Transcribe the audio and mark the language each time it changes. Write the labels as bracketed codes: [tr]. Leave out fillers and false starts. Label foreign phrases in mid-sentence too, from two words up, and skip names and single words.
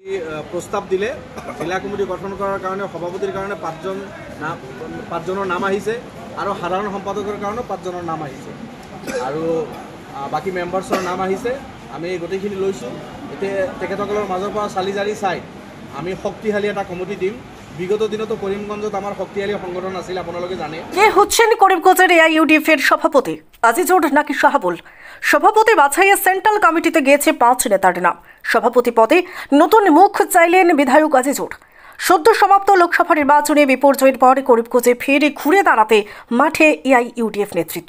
[as] প্রস্তাব দিলে জেলা কমিটি গঠন করার কারণে সভাপতির কারণে পাঁচজনের নাম আহিছে আৰু সাধারণ সম্পাদকের কারণে পাঁচজনের নাম আহিছে আৰু বাকি মেম্বার্সর নাম আহিছে। আমি গোটেইখিনি লৈছোঁ। এতিয়া তেখেতসকলৰ মাজৰ পৰা চালি জাৰি চাই আমি শক্তিশালী এটা কমিটি দিম। বিগত দিনতো করিমগঞ্জত আমার শক্তিশালী সংগঠন আছিল, [bn] আপনারা জানে। কে হচ্ছেন করিমগঞ্জের এআইইউডিএফ এর সভাপতি আজিজুর নাকি শাহাবুল? সভাপতি বাছাইয়ে সেন্ট্রাল কমিটিতে গিয়েছে 5 নেতার নাম। সভাপতি পদে নতুন মুখ চাইলেন বিধায়ক আজিজুর। সদ্য সমাপ্ত লোকসভা নির্বাচনে বিপর্যয়ের পর করিমগঞ্জে ফের ঘুরে দাঁড়াতে মাঠে এআইইউডিএফ নেতৃত্ব।